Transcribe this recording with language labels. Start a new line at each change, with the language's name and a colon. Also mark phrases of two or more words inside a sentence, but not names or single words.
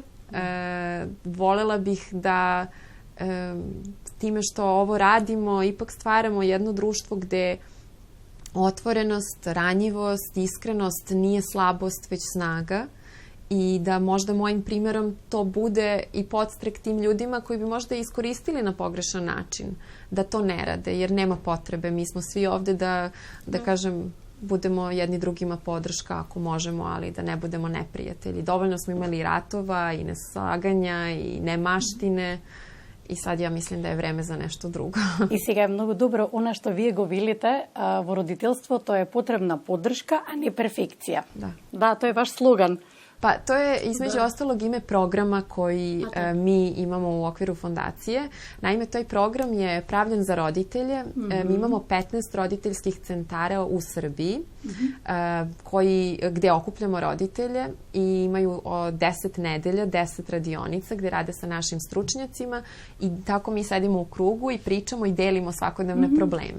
Serbian: Volela bih da time što ovo radimo ipak stvaramo jedno društvo gde otvorenost, ranjivost, iskrenost nije slabost, već snaga i da možda mojim primjerom to bude i podstrek tim ljudima koji bi možda iskoristili na pogrešan način, da to ne rade, jer nema potrebe. Mi smo svi ovde da kažem, budemo jedni drugima podrška ako možemo, ali da ne budemo neprijatelji. Dovoljno smo imali ratova i neslaganja i nemaštine. I sad ja mislim da je vreme za nešto drugo.
Macedonian: И сега е многу добро она што вие го велите во родителството е потребна поддршка, а не перфекција.
Serbian: Da.
Macedonian: Да, тоа е ваш слоган.
Serbian: Pa to je između ostalog ime programa koji mi imamo u okviru fondacije. Naime, taj program je pravljen za roditelje. Mi imamo 15 roditeljskih centara u Srbiji gde okupljamo roditelje i imaju 10 nedelja, 10 radionica gde rade sa našim stručnjacima i tako mi sedimo u krugu i pričamo i delimo svakodnevne probleme.